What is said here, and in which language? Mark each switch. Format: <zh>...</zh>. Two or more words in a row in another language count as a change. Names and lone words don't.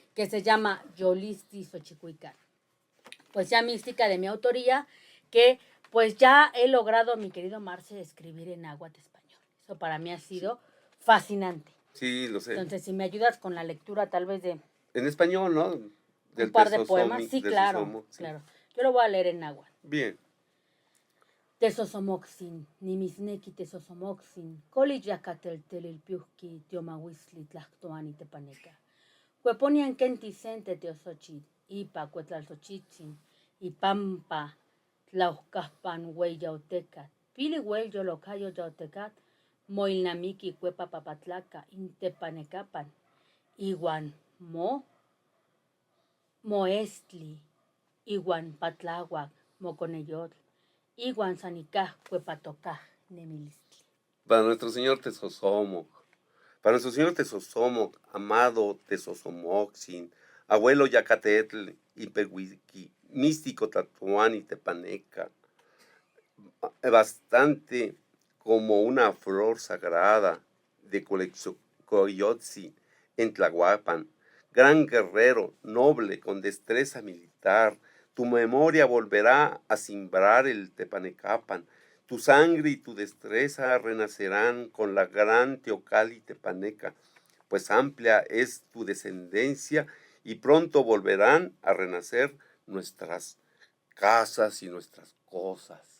<es>que se llama Yolisti Xochicuican. Poesía mística de mi autoría, que pues ya he logrado, mi querido Marce, escribir en náhuatl español. Eso para mí ha Sí, sido fascinante. sí, lo sé. Entonces, si me ayudas con la lectura tal vez de En español, ¿no? un Del par de poemas, sí, de claro, Sosomo, sí. claro. Yo lo voy a leer en náhuatl. Bien.</es> <nah>Tesosomoxin, nimisneki tesosomoxin, coli yacateltelilpiuhki tiomahuistli tlahtoani tepaneca. Cueponian kentisente teosochit, ipa cuetlaltochitzin, ipampa tlaucaspan huey yautecat, pili huey yolocayo yautecat, Moilnamiki cuepa papatlaca, intepanecapan, iguan moestli, iguan patlahuac, moconeyotl, iguan sanicaj cuepatocaj, nemilistli.</nah> <es>Para nuestro Señor Tezosomoc, para nuestro Señor Tezosomoc, amado Tezosomoxin, abuelo Yacatetl, Ipehuiqui, místico Tatuani Tepaneca, bastante como una flor sagrada de Coyotzi en Tlahuapan, gran guerrero, noble, con destreza militar, tu memoria volverá a simbrar el Tepanecapan, tu sangre y tu destreza renacerán con la gran Teocalli Tepaneca, pues amplia es tu descendencia y pronto volverán a renacer nuestras casas y nuestras cosas.</es>